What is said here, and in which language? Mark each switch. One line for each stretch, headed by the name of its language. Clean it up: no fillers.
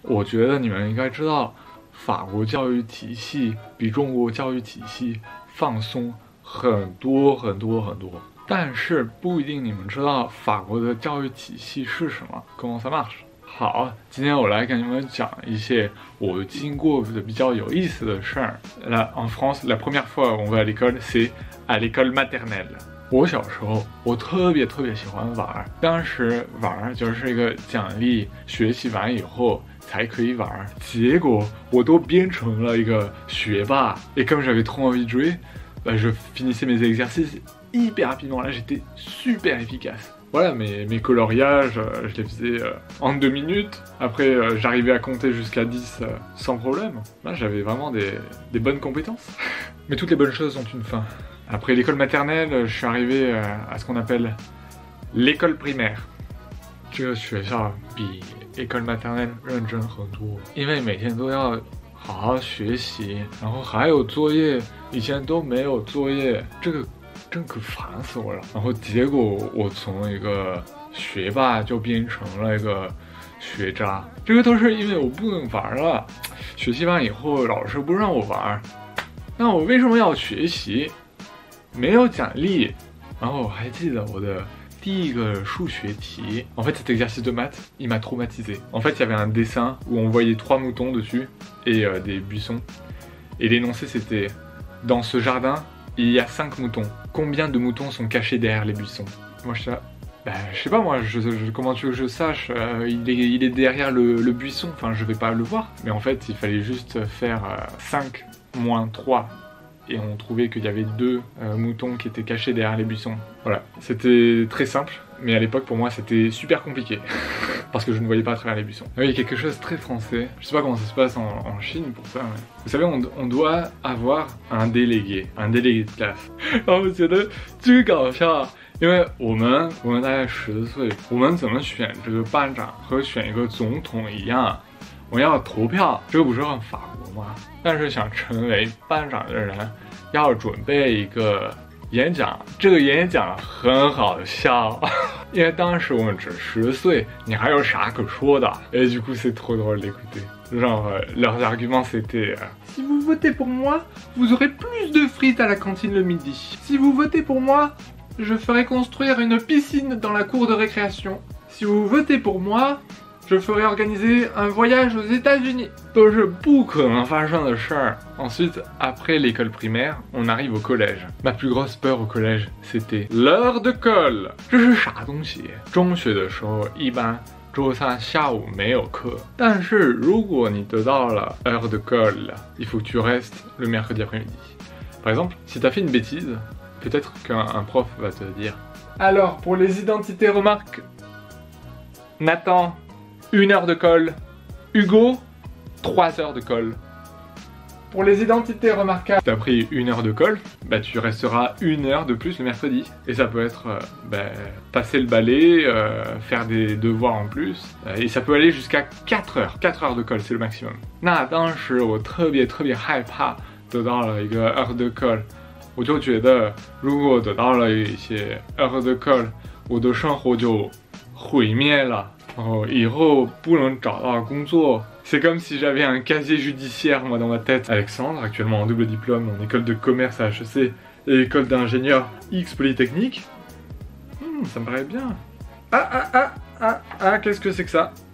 Chinese: 我觉得你们应该知道，法国教育体系比中国教育体系放松很多。但是不一定你们知道法国的教育体系是什么。
French: Comment ça marche？
Chinese: 好，今天我来跟你们讲一些我经过的比较有意思的事儿。
French: Là, en France, la première fois on va à l'école, c'est à l'école maternelle。
Chinese: 我小时候，我特别喜欢玩，当时玩就是一个奖励，学习完以后才可以玩。结果我都变成了一个学霸。
French: Et comme j'avais trop envie de jouer, bah, je finissais mes exercices hyper rapidement. Là, j'étais super efficace. Voilà, mes coloriages, je les faisais en 2 minutes. Après, j'arrivais à compter jusqu'à 10 sans problème. Là, j'avais vraiment des bonnes compétences. Mais toutes les bonnes choses ont une fin. Après l'école maternelle, je suis arrivé à ce qu'on appelle l'école primaire.
Chinese: 这个学校比 école maternelle 认真很多，因为每天都要好好学习，然后还有作业，以前都没有作业，这个真可烦死我了。然后结果我从一个学霸就变成了一个学渣，这个都是因为我不能玩了。学习完以后，老师不让我玩，那我为什么要学习？没有奖励。然后我还记得我的第一个数学题。
French: En fait, cet exercice de maths, il m'a traumatisé. En fait, il y avait un dessin où on voyait 3 moutons dessus et des buissons. Et l'énoncé, c'était dans ce jardin, il y a 5 moutons. Combien de moutons sont cachés derrière les buissons? Moi, je suis là. Bah, je sais pas moi, comment tu veux que je sache, il est derrière le buisson, enfin je vais pas le voir. Mais en fait, il fallait juste faire 5 moins 3. Et on trouvait qu'il y avait 2 moutons qui étaient cachés derrière les buissons. Voilà, c'était très simple, mais à l'époque pour moi c'était super compliqué. Parce que je ne voyais pas à travers les buissons. Oui, il y a quelque chose de très français. Je sais pas comment ça se passe en Chine pour ça, mais... Vous savez, on doit avoir un délégué de classe.
Chinese: 然后我觉得巨搞笑，因为我们大概10岁，我们怎么选这个班长和选一个总统一样，我们要投票，这个不是很法国吗？但是想成为班长的人，要准备一个演讲，这个演讲很好笑，因为当时我们只10岁，你还有啥可说的？
French: Et du coup c'est trop drôle d'écouter. Genre leurs arguments c'était si vous votez pour moi, vous aurez plus de frites à la cantine le midi. Si vous votez pour moi, je ferai construire une piscine dans la cour de récréation. Si vous votez pour moi, je ferai organiser un voyage aux États-Unis.
Chinese: 都是不可能发生的事儿。
French: Ensuite, après l'école primaire, on arrive au collège. Ma plus grosse peur au collège, c'était l'heure de colle.
Chinese: 这是啥东西？中学的时候一般周3下午没有课，但是如果你得到了
French: heure de colle, il faut que tu restes le mercredi après-midi. Par exemple, si t'as fait une bêtise, peut-être qu'un prof va te dire alors pour les identités remarques, Nathan 1 heure de colle. Hugo, 3 heures de colle. Pour les identités remarquables, t'as pris 1 heure de colle, bah tu resteras 1 heure de plus le mercredi. Et ça peut être passer le balai, faire des devoirs en plus. Et ça peut aller jusqu'à 4 heures. 4 heures de colle, c'est le maximum.
Chinese: 那当时我特别害怕得到了一个 heure de colle， 我就觉得如果得到了一些 heure de colle， 我的生活就毁灭了。以后不能找到工作。
French: C'est comme si j'avais un casier judiciaire moi dans ma tête. Alexandre, actuellement en double diplôme en école de commerce à HEC et école d'ingénieur X Polytechnique. Ça me paraît bien. Ah, qu'est-ce que c'est que ça?